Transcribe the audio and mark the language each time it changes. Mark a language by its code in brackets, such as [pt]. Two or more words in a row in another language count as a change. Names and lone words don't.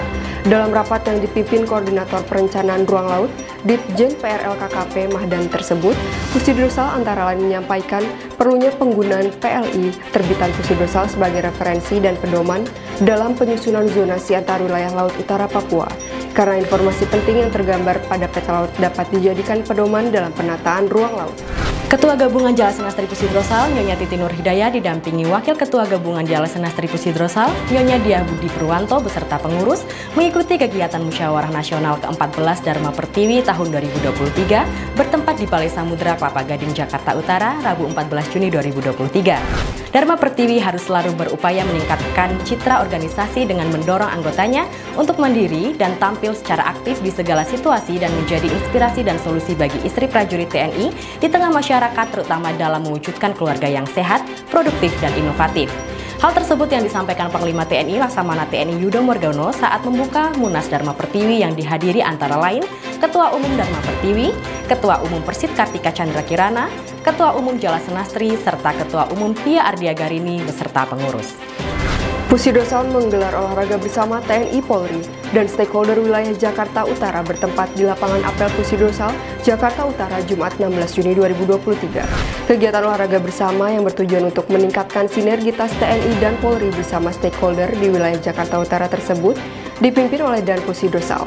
[id] Dalam rapat yang dipimpin Koordinator Perencanaan Ruang Laut, Ditjen PRLKKP Mahdan tersebut, Pusidrosal antara lain menyampaikan perlunya penggunaan PLI terbitan Pusidrosal sebagai referensi dan pedoman dalam penyusunan zonasi antar wilayah Laut Utara Papua, karena informasi penting yang tergambar pada peta laut dapat dijadikan pedoman dalam penataan ruang laut. Ketua Gabungan Jala Senastri Pusidrosal, Nyonya Titi Nur Hidayah didampingi Wakil Ketua Gabungan Jala Senastri Pusidrosal, Nyonya Diah Budi Purwanto beserta pengurus mengikuti kegiatan Musyawarah Nasional ke-14 Dharma Pertiwi tahun 2023 bertempat di Balai Samudra Kelapa Gading, Jakarta Utara, Rabu 14 Juni 2023. Dharma Pertiwi harus selalu berupaya meningkatkan citra organisasi dengan mendorong anggotanya untuk mandiri dan tampil secara aktif di segala situasi dan menjadi inspirasi dan solusi bagi istri prajurit TNI di tengah masyarakat, terutama dalam mewujudkan keluarga yang sehat, produktif, dan inovatif. Hal tersebut yang disampaikan Panglima TNI Laksamana TNI Yudo Margono saat membuka Munas Dharma Pertiwi yang dihadiri antara lain Ketua Umum Dharma Pertiwi, Ketua Umum Persit Kartika Chandra Kirana, Ketua Umum Jala Senastri, serta Ketua Umum Pia Ardiagarini beserta pengurus. Pusidrosal menggelar olahraga bersama TNI Polri dan stakeholder wilayah Jakarta Utara bertempat di lapangan apel Pusidrosal, Jakarta Utara, Jumat 16 Juni 2023. Kegiatan olahraga bersama yang bertujuan untuk meningkatkan sinergitas TNI dan Polri bersama stakeholder di wilayah Jakarta Utara tersebut dipimpin oleh Dan Pusidrosal.